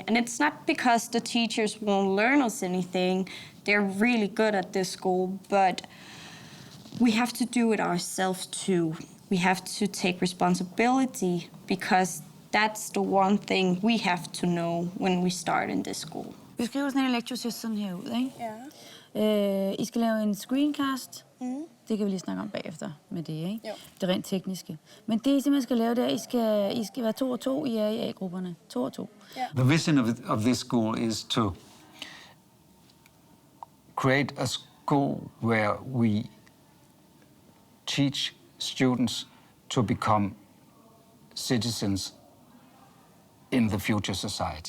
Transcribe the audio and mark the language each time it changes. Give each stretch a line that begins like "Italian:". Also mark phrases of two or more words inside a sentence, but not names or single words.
English: And it's not because the teachers won't learn us anything. They're really good at this school, but we have to do it ourselves too. We have to take responsibility because that's the one thing we have to know when we start in this school.
Danish: Vi skriver sådan en lektiosession herud, ikke? Ja. I skal lave en screencast. Det kan vi lige snakke om bagefter med det, ikke? Jo. Det rent tekniske. Men det, I simpelthen skal lave, det er, I skal være 2 og 2 i A-grupperne. 2 og 2. Yeah.
English: The vision of this school is to create a school where we teach students to become citizens in the future society.